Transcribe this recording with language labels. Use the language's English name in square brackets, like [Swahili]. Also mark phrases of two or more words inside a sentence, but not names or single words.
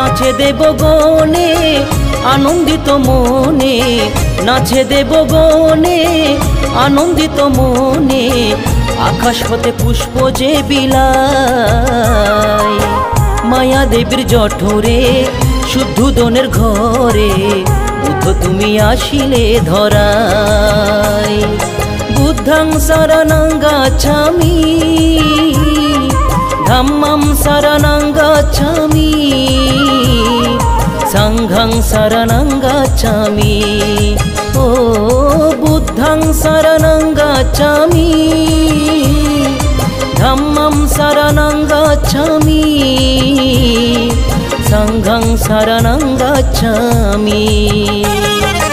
[Bangla] নাচে দেব গনে আনন্দিত মনে, নাচে দেব গনে আনন্দিত মনে, আকাশ হতে পুষ্প যে বিলায়। মায়া দেবীর জঠরে শুদ্ধোদনের ঘরে, বুদ্ধ তুমি আসিলে ধরায়। [Pali] বুদ্ধং শরণং গচ্ছামি, ধম্মং শরণং গচ্ছামি, সংঘং শরণং গচ্ছামি। ও বুদ্ধং শরণং গচ্ছামি, ধম্মং শরণং গচ্ছামি, সংঘং শরণং গচ্ছামি।